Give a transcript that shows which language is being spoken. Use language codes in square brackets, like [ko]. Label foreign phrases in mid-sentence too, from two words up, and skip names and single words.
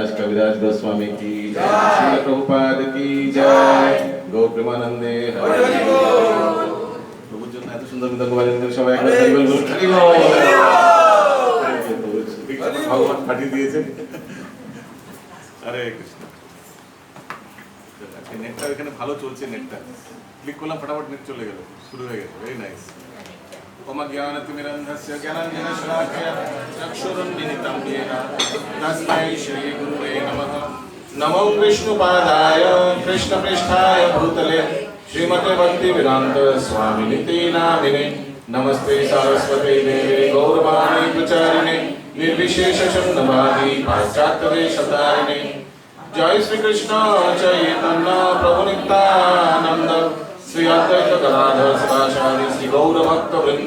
[hi] कविराज गोस्वामी की जय, श्रील प्रभुपाद की जय, गौर प्रेमानंदे हरि बोल। [bn] প্রভুর জন্য এত সুন্দর মৃদঙ্গ বাজাচ্ছেন সবাই একবার হরি বল বলুন, হরি বল। ভগবান পাঠিয়ে দিয়েছেন। হরে কৃষ্ণ। আজকে নেটটা এখানে ভালো চলছে, নেটটা ক্লিক করলাম ফটাফট নেট চলে গেল, শুরু হয়ে গেল, [en] very nice. [sa] ওম জ্ঞানতিমিরন্ধস্য জ্ঞানাঞ্জনশলাকয়া চক্ষুরুন্মিলিतं येन তস্मै শ্রীগুরুবে নমঃ। নমো বিষ্ণুপাদায় কৃষ্ণপৃষ্ঠায় ভূতলে শ্রীমতে ভক্তিবেদান্ত স্বামিনিতি নামিনে। নমস্তে সারস্বতে দেবে গৌরবাণী প্রচারিণে নির্বিশেষ শূন্যবাদী পাশ্চাত্যদেশতারিণে। জয় শ্রীকৃষ্ণ চৈতন্য প্রভু নিত্যানন্দ শ্রী অদ্বৈত গদাধর শিবাসাদি শ্রী গৌর ভক্ত বৃন্দ।